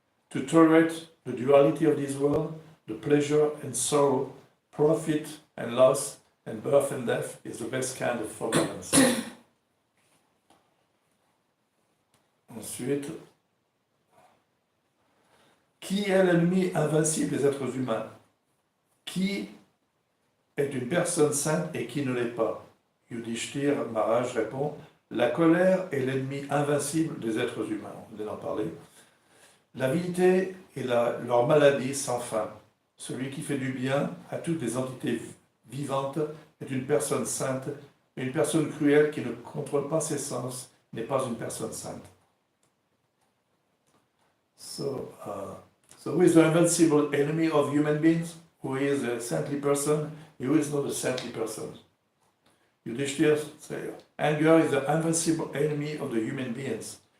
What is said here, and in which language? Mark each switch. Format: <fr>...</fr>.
<en>To tolerate the duality of this world, the pleasure and sorrow, profit and loss, and birth and death is the best kind of forbearance.</en> <fr>Ensuite, qui est l'ennemi invincible des êtres humains? Qui est une personne sainte et qui ne l'est pas? Yudhishthira Maharaj répond, la colère est l'ennemi invincible des êtres humains. On vient d'en parler. L'avidité est leur maladie sans fin. Celui qui fait du bien à toutes les entités vivantes est une personne sainte. Une personne cruelle qui ne contrôle pas ses sens n'est pas une personne sainte.</fr> <en>So who is the invincible enemy of human beings? Who is a saintly person? Who is not a saintly person? Yudhishthira says, anger is the invincible enemy of the human beings.</en>